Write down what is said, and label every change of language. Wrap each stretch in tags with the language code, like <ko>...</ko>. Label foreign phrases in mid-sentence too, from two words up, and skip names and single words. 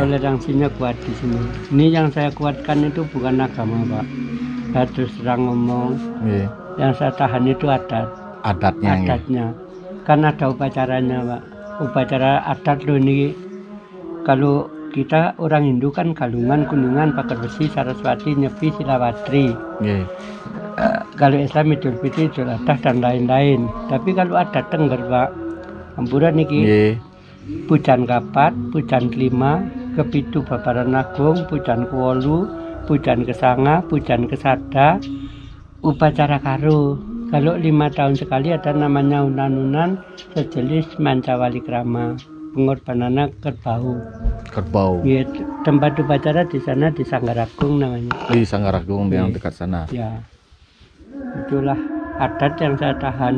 <id>toleransinya kuat di sini. Ini yang saya kuatkan itu bukan agama, Pak. Saya terus terang ngomong, Iya. yang saya tahan itu Adatnya. Gitu. adatnya. Kan ada upacaranya, Pak. Upacara adat loh ini. Kalau kita orang Hindu kan Galungan, Kuningan, Pagar Besi, Saraswati, Nyepi, Silawatri. Iya. Kalau Islam Idul Fitri, Idul Adha dan lain-lain. Tapi kalau adat Tengger, Pak, Ampuran niki. Iya. Pujan kapat, pujan kelima, kepitu babaran agung, pujan kuwolu, pujan kesanga, pujan kesada, upacara karo. Kalau 5 tahun sekali ada namanya unan-unan, sejenis mancawali krama, pengorbanannya kerbau. Kerbau. Ya, tempat upacara di sana di Sanggaragung namanya. Di Sanggaragung yang Iya. dekat sana. Ya, itulah adat yang saya tahan.</id>